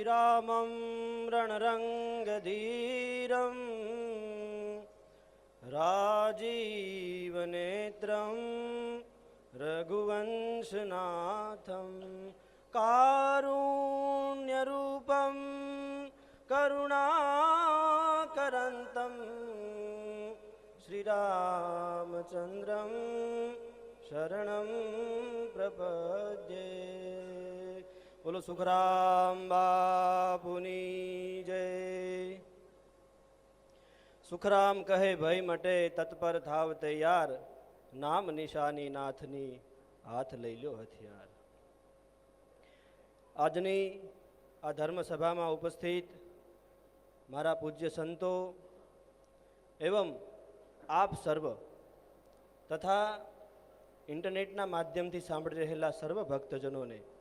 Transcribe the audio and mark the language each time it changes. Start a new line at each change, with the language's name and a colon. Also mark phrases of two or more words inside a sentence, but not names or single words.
Sanskrit: रामं रणरङ्गधीरं राजीवनेत्रं रघुवंशनाथं कारुण्यरूपं करुणाकरन्तं श्रीरामचन्द्रं शरणं प्रपद्ये।
Gujarati: બોલો સુખરામ બાપુની જય। સુખરામ કહે ભય મટે તત્પર થાવ તૈયાર, નામ નિશાની નાથની હાથ લઈ લો હથિયાર। આજની આ ધર્મસભામાં ઉપસ્થિત મારા પૂજ્ય સંતો એવં આપ સર્વ તથા ઇન્ટરનેટના માધ્યમથી સાંભળી રહેલા સર્વ ભક્તજનોને